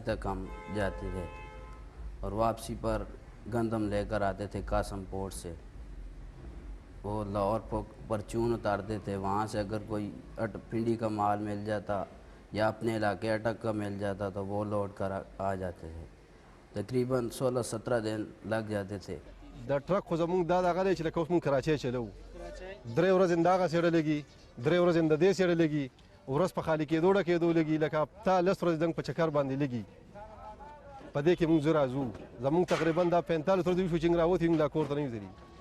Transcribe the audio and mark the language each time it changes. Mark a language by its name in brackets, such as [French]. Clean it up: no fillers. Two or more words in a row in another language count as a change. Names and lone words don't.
[Urdu] تک ہم جاتے تھے، اور واپسی پر گندم لے کر آتے تھے قاسم پورٹ سے۔ وہ لاہور پرچون اتارتے تھے، وہاں سے اگر کوئی پنڈی کا مال مل جاتا یا اپنے علاقے اٹک کا مل جاتا تو وہ لوڈ کر آ جاتے تھے۔ تقریباً 16-17 دن لگ جاتے تھے۔ [Pashto] د ټرک خو زمونږ دا دغه دی چې لکه اوس مونږ کراچۍ چلوو، 3 ورځې دغسې ډلېږي، 3 ورځې د دې سې ډلېږي، ورځ په خالي کېدو ډکېدو لګي، لکه هفته 10 ورځې دنګ په چکر باندې لګي. په دې کې مونږ زه راځو، زمونږ تقریبا دا 45 ورځې وشو چې موږ راوتي یو، لا کور ته نه یو ځلي.